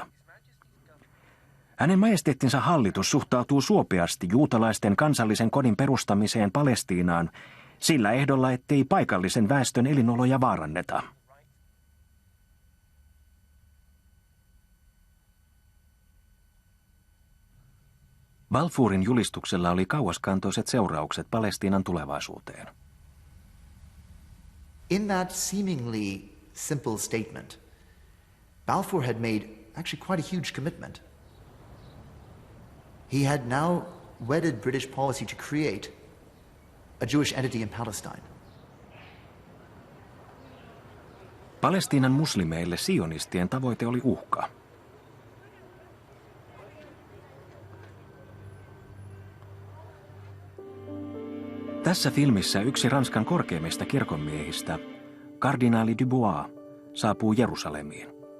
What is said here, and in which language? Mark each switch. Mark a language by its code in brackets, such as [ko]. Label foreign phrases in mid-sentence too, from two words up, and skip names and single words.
[fi] Hänen majesteettinsa hallitus suhtautuu suopeasti juutalaisten kansallisen kodin perustamiseen Palestiinaan sillä ehdolla, ettei paikallisen väestön elinoloja vaaranneta. Balfourin julistuksella oli kauaskantoiset seuraukset Palestiinan tulevaisuuteen. [en] In that seemingly simple statement, Balfour had made actually quite a huge commitment. He had now wedded British policy to create a Jewish entity in Palestine. [fi] Palestiinan muslimeille sionistien tavoite oli uhka. Tässä filmissä yksi Ranskan korkeimmista kirkonmiehistä, kardinaali Dubois, saapuu Jerusalemiin.